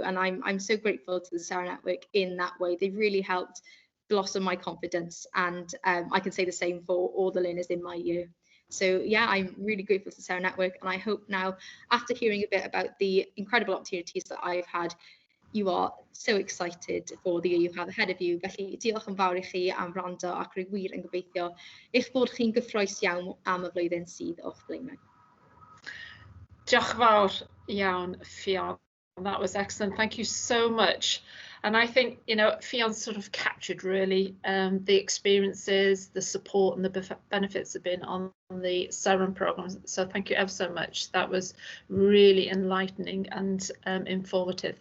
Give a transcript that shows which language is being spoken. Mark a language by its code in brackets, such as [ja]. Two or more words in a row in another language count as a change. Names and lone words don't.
[en] And I'm so grateful to the Sarah Network in that way. They've really helped blossom my confidence, and I can say the same for all the learners in my year. So yeah, I'm really grateful to the Sarah Network, and I hope now, after hearing a bit about the incredible opportunities that I've had, you are so excited for the year you have ahead of you. [cy] Felly, diolch yn fawr I chi am wrando, ac rwy'n wir yn gobeithio eich bod chi'n gyffrous iawn am y flwyddyn sydd o'ch blaenau. Diolch yn fawr iawn, Ffion. [en] That was excellent. Thank you so much. And I think, you know, Ffion sort of captured really the experiences, the support and the benefits have been on the SEREN programs. So thank you ever so much. That was really enlightening and informative.